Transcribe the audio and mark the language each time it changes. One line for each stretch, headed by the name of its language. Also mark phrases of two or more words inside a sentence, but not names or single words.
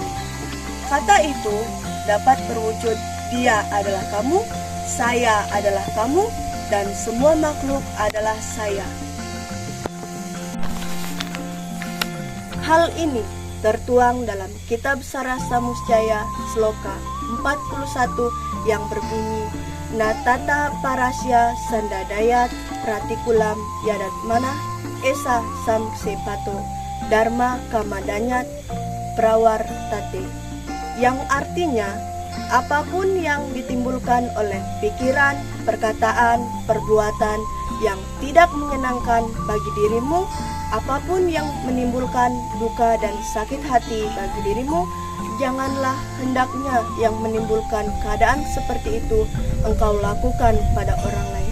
Indonesian: Kata itu dapat berwujud dia adalah kamu, saya adalah kamu, dan semua makhluk adalah saya. Hal ini tertuang dalam Kitab Sarasa Musjaya Sloka 41 yang berbunyi
Sanskrit: Natata Parasya Sandadayat Pratikulam Yadatmana Esa Samsepato Dharma Kamadanyat Prawartate,
Indonesian: yang artinya apapun yang ditimbulkan oleh pikiran, perkataan, perbuatan yang tidak menyenangkan bagi dirimu, apapun yang menimbulkan duka dan sakit hati bagi dirimu, janganlah hendaknya yang menimbulkan keadaan seperti itu engkau lakukan pada orang lain.